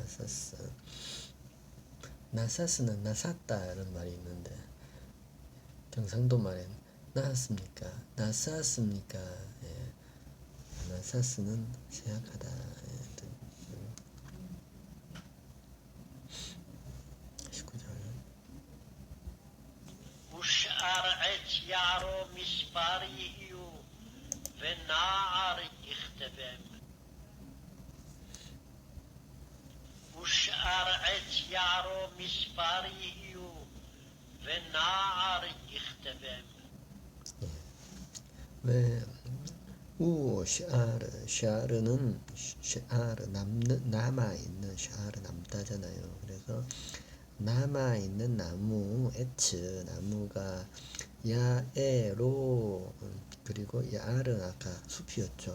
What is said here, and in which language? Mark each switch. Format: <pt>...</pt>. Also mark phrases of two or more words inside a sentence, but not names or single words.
<ko>나사스는 나샀다라는 말이 있는데 경상도 말엔 나았습니까? 나쌌습니까? 나사스는 쇠약하다. 19절</ko> <he>ושאר עץ יערו מספר יהיו, ונער יכתבם. ושאר עץ יערו מספר יהיו, ונער יכתבם.</he> <ko>왜 샤르는 남아있는 샤르 남다잖아요. 그래서 남아있는 나무 에츠 나무가 야에로 그리고 야르 아까 숲이었죠.</ko>